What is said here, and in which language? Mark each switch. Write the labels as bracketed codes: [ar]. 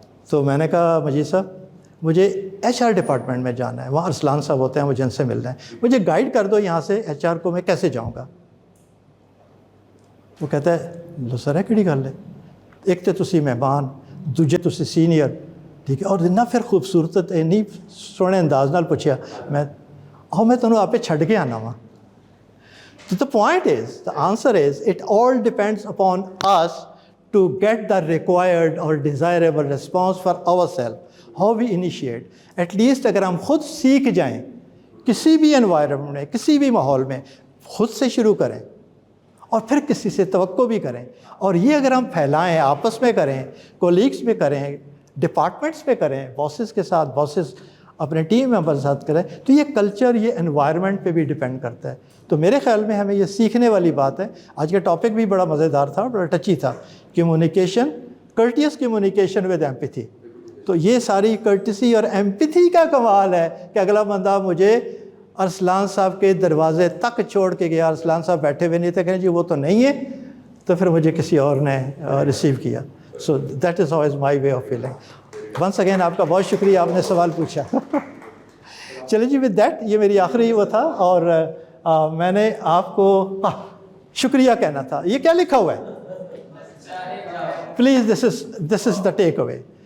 [ur] تو میں نے کہا مجید صاحب مجھے HR ڈپارٹمنٹ میں جانا ہے، وہاں ارسلان صاحب ہوتے ہیں، مجھے ان سے ملنا ہے، مجھے گائیڈ کر دو یہاں سے HR کو میں کیسے جاؤں گا. [pa] وہ کہتا ہے لو سر ہے کہڑی گل ہے، ایک تو تسی مہمان، دوجے تسی سینئر، ٹھیک ہے، اور نہ پھر خوبصورت اینی سونے انداز نال پوچھیا میں تمہیں آپ چھڈ کے آنا وا. [en] The point is, the answer is, it all depends upon us to get the required or desirable response for ourselves. How we initiate. At least [ur] اگر ہم خود سیکھ جائیں کسی بھی انوائرمنٹ میں، کسی بھی ماحول میں، خود سے شروع کریں اور پھر کسی سے توقع بھی کریں، اور یہ اگر ہم پھیلائیں، آپس میں کریں، کولیگس میں کریں، ڈپارٹمنٹس میں کریں، باسز کے ساتھ، باسز اپنے ٹیم ممبر کے ساتھ کریں، تو یہ کلچر، یہ انوائرمنٹ پہ بھی ڈیپینڈ کرتا ہے. تو میرے خیال میں ہمیں یہ سیکھنے والی بات ہے. آج کا ٹاپک بھی بڑا مزیدار تھا، بڑا ٹچی تھا، communication, [en] Courteous communication with empathy. [ur] تو یہ ساری کرٹسی اور ایمپیتھی کا کمال ہے کہ اگلا بندہ مجھے ارسلان صاحب کے دروازے تک چھوڑ کے گیا، ارسلان صاحب بیٹھے ہوئے نہیں تھے، کہیں جی وہ تو نہیں ہے، تو پھر مجھے کسی اور نے ریسیو کیا. [en] So that is how is my way of feeling. Once again [ur] آپ کا بہت شکریہ، آپ نے سوال پوچھا. چلے جی [en] with that [ur] یہ میری آخری وہ تھا، اور میں نے آپ کو شکریہ کہنا تھا. یہ کیا لکھا ہوا ہے؟ [en] Please this is the takeaway.